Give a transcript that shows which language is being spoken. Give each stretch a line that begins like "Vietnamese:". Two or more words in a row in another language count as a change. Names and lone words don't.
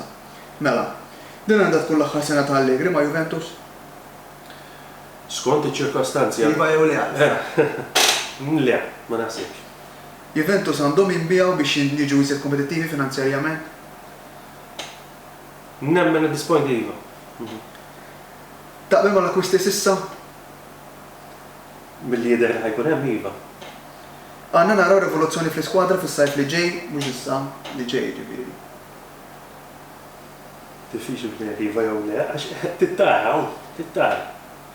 Maltese: Mela, din għandha tkun l-aħħar sena ta' Allegri ma' Juventus? Skont iċ-ċirkostanzi. Iva jew le? Le, ma naħsibx. Juventus għandhom jinbiegħu biex jiġu jsiet kompetittivi finanzjarjament? Nemmen
English: at this point
Maltese: iva. Taqbel ma l-akkwisti issa? Milli jidher li ħajkun hemm iva. Għandna naraw rivoluzzjoni fl-iskwadra fis-sajf li ġej, mhux issa li ġej ġifieri. Diffiċli iva jew le, għax tittara.